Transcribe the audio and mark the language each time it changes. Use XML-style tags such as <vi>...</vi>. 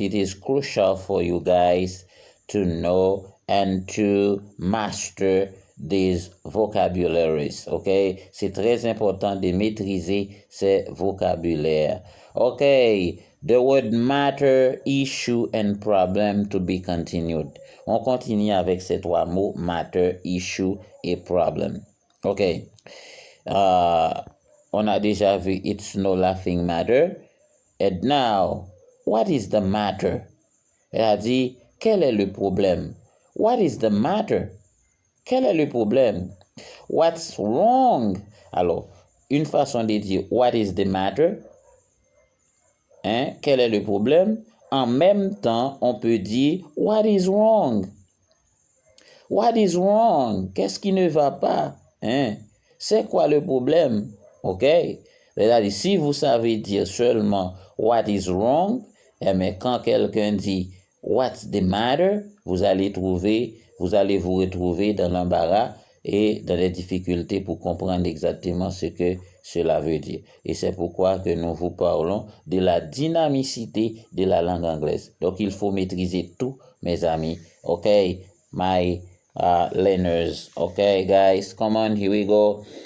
<en>It is crucial for you guys to know and to master these vocabularies. Okay?</en> <fr>C'est très important de maîtriser ces vocabulaires. Okay?</fr> <en>The word matter, issue, and problem to be continued.</en> <fr>On continue avec ces trois mots, matter, issue, et problem. Okay? On a déjà vu</fr> <en>it's no laughing matter. And now, what is the matter?</en> <fr>Elle a dit, quel est le problème?</fr> <en>What is the matter?</en> <fr>Quel est le problème?</fr> <en>What's wrong?</en> <fr>Alors, une façon de dire</fr> <en>what is the matter?</en> <fr>Hein? Quel est le problème? En même temps, on peut dire</fr> <en>what is wrong? What is wrong?</en> <fr>Qu'est-ce qui ne va pas? Hein? C'est quoi le problème? OK? C'est-à-dire, si vous savez dire seulement</fr> <en>what is wrong,</en> <fr>mais quand quelqu'un dit</fr> <en>what's the matter,</en> <fr>vous allez vous retrouver dans l'embarras et dans les difficultés pour comprendre exactement ce que cela veut dire. Et c'est pourquoi que nous vous parlons de la dynamicité de la langue anglaise. Donc, il faut maîtriser tout, mes amis.</fr> <en>OK, my learners. Okay, guys, come on, here we go.</en>